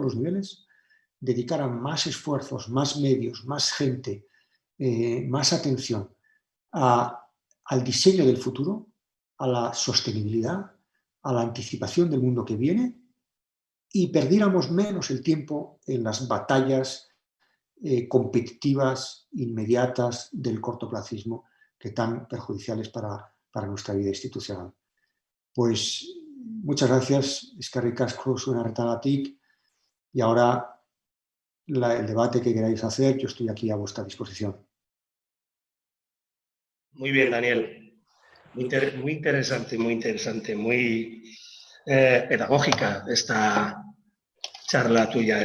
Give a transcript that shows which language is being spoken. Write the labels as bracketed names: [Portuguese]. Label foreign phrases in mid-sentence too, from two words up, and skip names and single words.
[Spanish] los niveles, dedicaran más esfuerzos, más medios, más gente, más atención al diseño del futuro, a la sostenibilidad, a la anticipación del mundo que viene, y perdiéramos menos el tiempo en las batallas competitivas, inmediatas del cortoplacismo, que tan perjudiciales para nuestra vida institucional. Pues muchas gracias, [Basque] eskerrik asko zuen arretagatik, [Spanish] y ahora el debate que queráis hacer, yo estoy aquí a vuestra disposición. Muy bien, Daniel. Muy interesante, muy pedagógica esta charla tuya.